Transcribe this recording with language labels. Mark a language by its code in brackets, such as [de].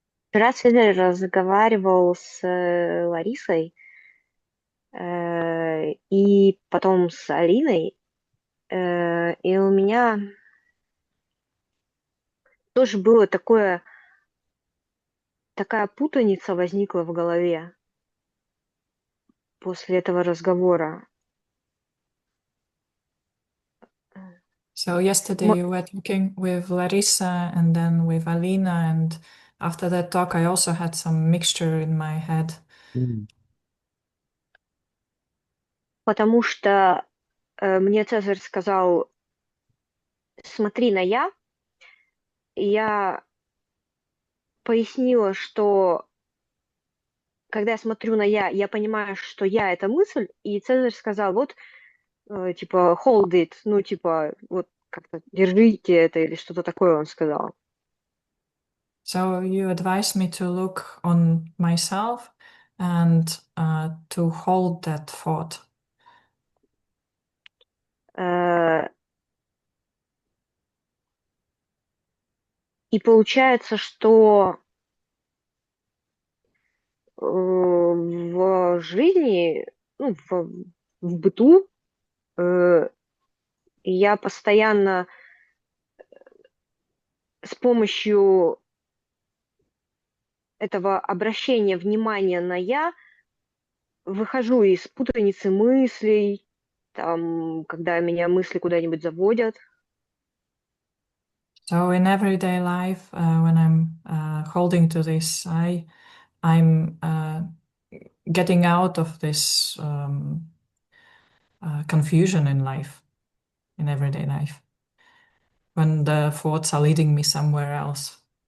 [ru] Вчера сегодня разговаривал с Ларисой и потом с Алиной, и у меня тоже было такая путаница возникла в голове после этого разговора. [en] So yesterday you were talking with Larissa and then with Alina, and after that talk I also had some mixture in my head. [ru] Потому что мне Цезарь сказал, смотри на я, и я пояснила, что когда я смотрю на я понимаю, что я — это мысль, и Цезарь сказал, вот, типа, [en] hold it, [ru] ну, типа, вот, как-то держите это, или что-то такое он сказал. [en] So you advised me to look on myself and to hold that thought. [ru] И получается, что в жизни, ну, в быту я постоянно с помощью этого обращения внимания на «я» выхожу из путаницы мыслей, там, когда меня мысли куда-нибудь заводят. [en] So in everyday life, when I'm holding to this, I'm getting out of this confusion in life, in everyday life, when the thoughts are leading me somewhere else.